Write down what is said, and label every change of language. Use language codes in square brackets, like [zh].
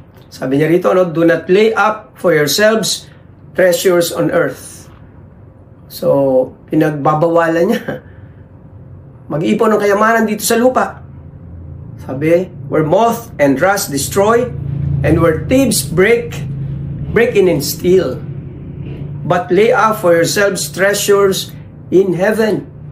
[tl] Sabi niya rito, no, [en] do not lay up for yourselves treasures on earth. [tl] So, pinagbabawalan niya. Mag-ipon ng kayamanan dito sa lupa. Sabi, [en] where moth and rust destroy, and where thieves break in and steal. But lay up for yourselves treasures in heaven.